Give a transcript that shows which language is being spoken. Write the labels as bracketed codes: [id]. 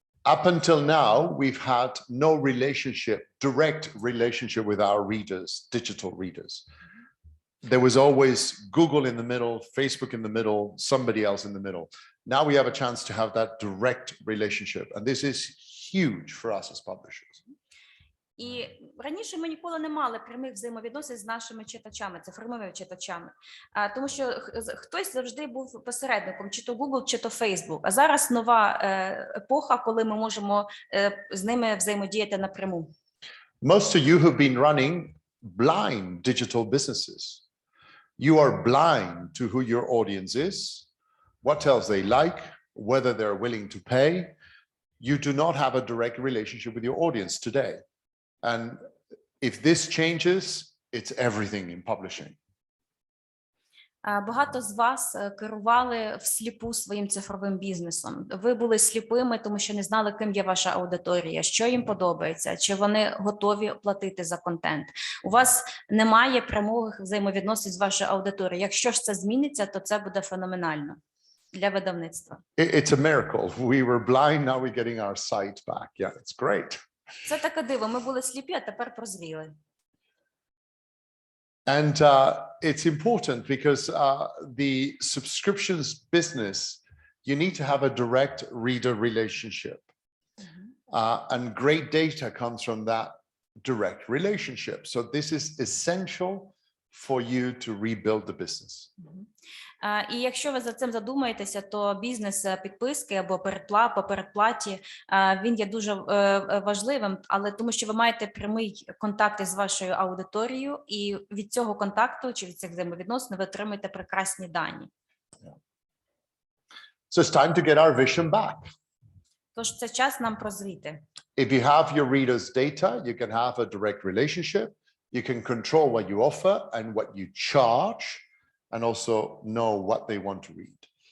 [en] Up until now, we've had no direct relationship with our readers, digital readers. There was always Google in the middle, Facebook in the middle, somebody else in the middle. Now we have a chance to have that direct relationship. And this is huge for us as publishers. [uk] І раніше ми ніколи не мали прямих взаємовідносин з нашими читачами, цифровими читачами, тому що хтось завжди був посередником, чи то Google, чи то Facebook. А зараз нова епоха, коли ми можемо з ними взаємодіяти напряму. [en] Most of you have been running blind digital businesses. You are blind to who your audience is, what else they like, whether they're willing to pay. You do not have a direct relationship with your audience today. And if this changes, it's everything in publishing. [uk] Багато з вас керували всліпу своїм цифровим бізнесом. Ви були сліпими, тому що не знали, ким є ваша аудиторія, що їм подобається, чи вони готові платити за контент. У вас немає прямих взаємовідносин з вашою аудиторією. Якщо ж це зміниться, то це буде феноменально для видавництва. [en] It's a miracle. We were blind, now we're getting our sight back. Yeah, it's great. [uk] Це таке диво. Ми були сліпі, а тепер прозріли. [en] And it's important because the subscriptions business, you need to have a direct reader relationship. And great data comes from that direct relationship. So this is essential for you to rebuild the business. [uk] І якщо ви за цим задумаєтеся, то бізнес підписки або по передплаті, він є дуже важливим, але тому що ви маєте прямий контакт із вашою аудиторією, і від цього контакту чи від цих взаємовідносин ви отримаєте прекрасні дані. [en] So it's time to get our vision back. [uk] Тож це час нам прозріти. [en] If you have your readers' data, you can have a direct relationship. You can control what you offer and what you charge. And also know what they want to read.